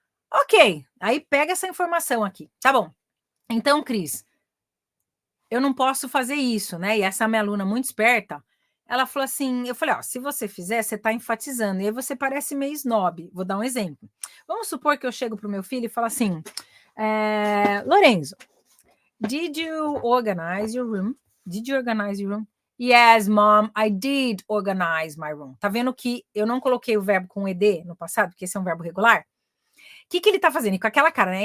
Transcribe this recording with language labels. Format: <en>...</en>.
<pt>Ok, aí pega essa informação aqui, tá bom. Então, Cris, eu não posso fazer isso, né? E essa minha aluna muito esperta, ela falou assim, eu falei, ó, se você fizer, você tá enfatizando, e aí você parece meio snob. Vou dar um exemplo. Vamos supor que eu chego pro meu filho e falo assim, Lorenzo,</pt> <en>did you organize your room? Did you organize your room? Yes, mom, I did organize my room.</en> <pt>Tá vendo que eu não coloquei o verbo com ed no passado, porque esse é um verbo regular? O que ele tá fazendo? E com aquela cara, né?</pt>